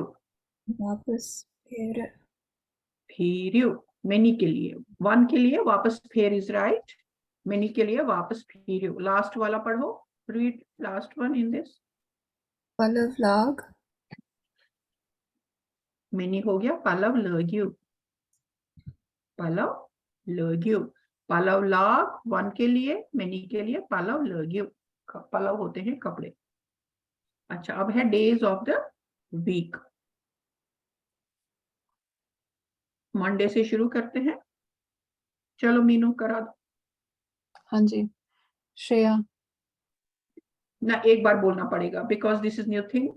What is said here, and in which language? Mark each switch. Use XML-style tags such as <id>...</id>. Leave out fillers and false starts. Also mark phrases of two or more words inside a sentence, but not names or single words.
<hi>वापस फिर</hi> <ks>फिरियो।</ks> <hi>मैनी के लिए, वन के लिए वापस फेर</hi> <en>is right,</en> <hi>मैनी के लिए</hi> <ks>वापस फिरियो।</ks> <hi>लास्ट वाला पढ़ो,</hi> <en>read last one in this.</en> <ks>पलव लाग</ks> <hi>मैनी हो गया</hi> <ks>पलव लग्यू, पलव लग्यू। पलव लाग</ks> <hi>वन के लिए, मैनी के लिए</hi> <ks>पलव लग्यू।</ks> <hi>पलव होते हैं कपड़े। अच्छा, अब है</hi> <en>days of the week.</en> <hi>मंडे से शुरू करते हैं। चलो मीनू करा दो हाँ जी श्रेया। ना, एक बार बोलना पड़ेगा</hi> <en>because this is new thing.</en>